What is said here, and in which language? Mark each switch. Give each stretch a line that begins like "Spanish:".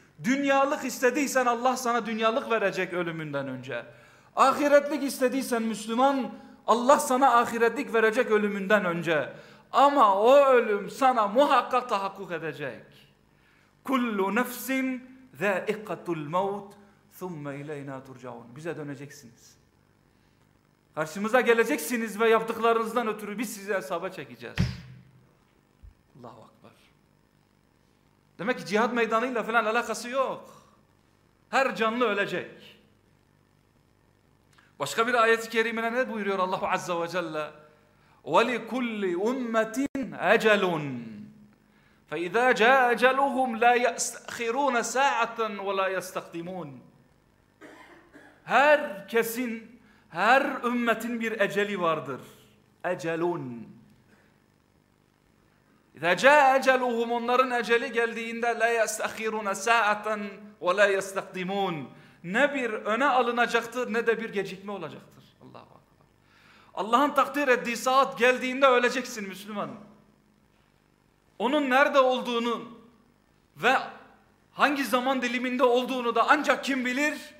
Turkish: Dünyalık istediysen Allah sana dünyalık verecek ölümünden önce. Ahiretlik istediysen Müslüman, Allah sana ahiretlik verecek ölümünden önce. Ama o ölüm sana muhakkak tahakkuk edecek.
Arabic: Kullu nefsin zâikatul mevt. ثُمَّ اِلَيْنَا تُرْجَعُونَ
Turkish: Bize döneceksiniz. Karşımıza geleceksiniz ve yaptıklarınızdan ötürü biz sizi hesaba çekeceğiz. Allahu Akbar. Demek ki cihat meydanıyla falan alakası yok. Her canlı ölecek. Başka bir ayet-i kerimine ne buyuruyor Allah Azze ve Celle?
Arabic: وَلِكُلِّ اُمَّتِنْ اَجَلٌ فَاِذَا جَاَجَلُهُمْ لَا يَسْتَخِرُونَ سَاعَةً وَلَا يَسْتَخْدِمُونَ
Turkish: Herkesin, her ümmetin bir eceli vardır.
Arabic: Ecelun. İzâ câe eceluhum,
Turkish: onların eceli geldiğinde
Arabic: la yestahirûne sâ'aten ve la yestakdimûn.
Turkish: Ne bir öne alınacaktır ne de bir gecikme olacaktır. Allahu Akbar. Allah'ın takdir ettiği saat geldiğinde öleceksin Müslüman. Onun nerede olduğunu ve hangi zaman diliminde olduğunu da ancak kim bilir?